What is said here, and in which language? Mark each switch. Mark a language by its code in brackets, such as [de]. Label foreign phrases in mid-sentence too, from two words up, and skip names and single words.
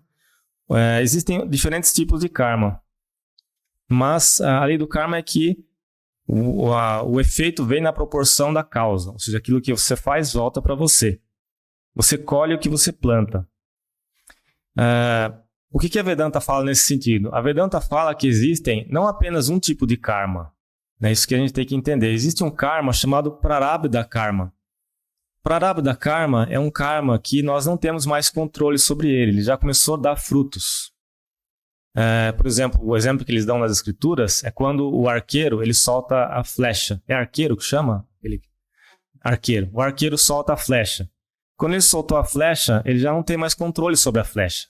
[pt] Existem diferentes tipos de karma. Mas a lei do karma é que o efeito vem na proporção da causa. Ou seja, aquilo que você faz volta para você. Você colhe o que você planta. O que a Vedanta fala nesse sentido? A Vedanta fala que existem não apenas um tipo de karma. Isso que a gente tem que entender. Existe um karma chamado [sa] Prarabdha karma. Prarabdha karma [pt] é um karma que nós não temos mais controle sobre ele. Ele já começou a dar frutos. Por exemplo, o exemplo que eles dão nas escrituras é quando o arqueiro ele solta a flecha. É arqueiro que chama? Arqueiro. O arqueiro solta a flecha. Quando ele soltou a flecha, ele já não tem mais controle sobre a flecha.